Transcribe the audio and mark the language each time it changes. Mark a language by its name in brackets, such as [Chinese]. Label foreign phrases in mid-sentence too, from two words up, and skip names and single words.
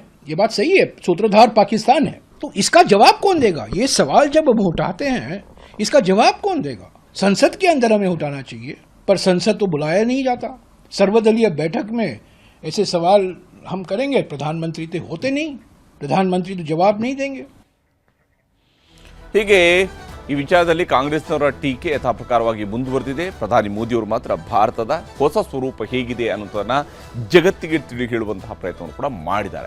[Hindi] ये बात सही है, सूत्रधार पाकिस्तान है, तो इसका जवाब कौन देगा? ये सवाल जब हम उठाते हैं, इसका जवाब कौन देगा? संसद के अंदर हमें उठाना चाहिए, पर संसद तो बुलाया नहीं जाता। सर्वदलीय बैठक में ऐसे सवाल हम करेंगे, प्रधानमंत्री तो होते नहीं, प्रधानमंत्री तो जवाब नहीं देंगे। [Kannada] ಹೀಗೆ ಈ ವಿಚಾರದಲ್ಲಿ ಕಾಂಗ್ರೆಸ್ನವರ ಟೀಕೆ ಯಥಾ ಪ್ರಕಾರವಾಗಿ ಮುಂದುವರೆದಿದೆ. ಪ್ರಧಾನಿ ಮೋದಿಯವರು ಮಾತ್ರ ಭಾರತದ ಹೊಸ ಸ್ವರೂಪ ಹೇಗಿದೆ ಅನ್ನೋದನ್ನ ಜಗತ್ತಿಗೆ ತಿಳಿ ಹೇಳುವಂತಹ ಪ್ರಯತ್ನವನ್ನು ಕೂಡ ಮಾಡಿದ್ದಾರೆ.